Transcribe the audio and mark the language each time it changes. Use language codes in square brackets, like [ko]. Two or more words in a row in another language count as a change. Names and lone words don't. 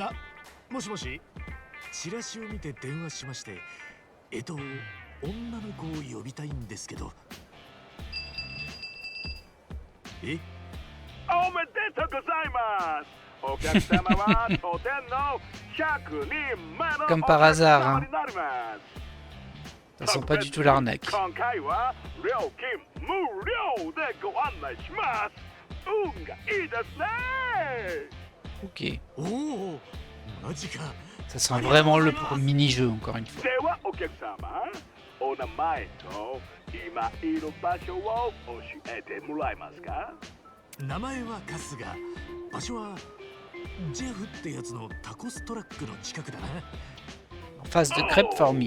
[ja] もしもし、チラシを見て電話しまして、女の子を呼びたいんですけど。え？おめでとうございます。お客様は当店の100人目の [fr] Comme par hasard, hein. [ja] お客様になります。 [fr] Ça sent pas du tout l'arnaque. [ja] 今回は料金無料でご案内します。運がいいですね。 [fr] Ok. [ja] おお、マジか。 [fr] Ça sent vraiment le mini-jeu, encore une fois. [ja] ではお客様、お名前と今いる場所を教えてもらえますか？名前は春日、場所はジェフってやつのタコストラックの近くだな。 [fr] En face de Crêpe Formy.